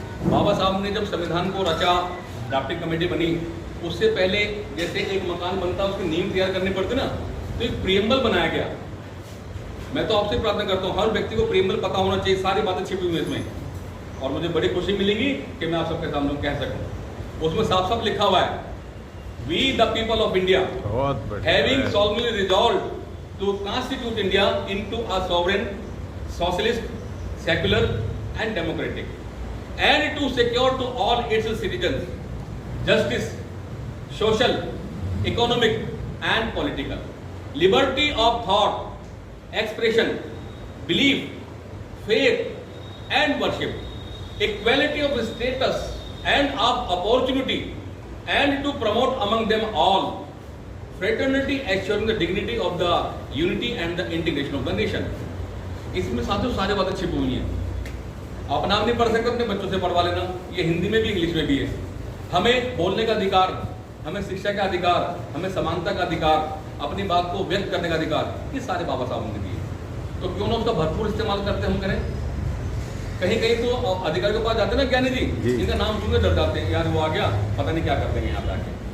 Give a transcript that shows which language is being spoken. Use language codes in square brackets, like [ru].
[hi] बाबा साहब ने जब संविधान को रचा, ड्राफ्टिंग कमेटी बनी, उससे पहले जैसे एक मकान बनता है उसकी नींव तैयार करनी पड़ती ना, तो एक प्रियम्बल बनाया गया। मैं तो आपसे प्रार्थना करता हूँ हर व्यक्ति को प्रियम्बल पता होना चाहिए, सारी बातें छिपी हुई हैं इसमें, और मुझे बड़ी खुशी मिलेगी कि मैं आप सबके सामने कह सकूँ। उसमें साफ साफ लिखा हुआ है, [en] we the people of India [hi] बहुत बढ़िया। [en] Having solemnly resolved to constitute India into a sovereign, socialist, secular and democratic, and to secure to all its citizens justice, social, economic and political, liberty of thought, expression, belief, faith and worship, equality of status and of opportunity, and to promote among them all fraternity, assuring the dignity of the unity and the integration of the nation. [hi] इसमें साथियों सारी बातें छिपी हुई हैं। आप नाम नहीं पढ़ सकते, अपने बच्चों से पढ़वा लेना। ये हिंदी में भी इंग्लिश में भी है। हमें बोलने का अधिकार, हमें शिक्षा का अधिकार, हमें समानता का अधिकार, अपनी बात को व्यक्त करने का अधिकार, ये सारे बाबा साहब ने दिए। तो क्यों ना उसका भरपूर इस्तेमाल करते हम करें। कहीं कहीं तो अधिकारी के पास जाते हैं ना ज्ञानी जी, इनका नाम सुनकर डर जाते हैं, यार वो आ गया, पता नहीं क्या कर देंगे यहाँ पे आके।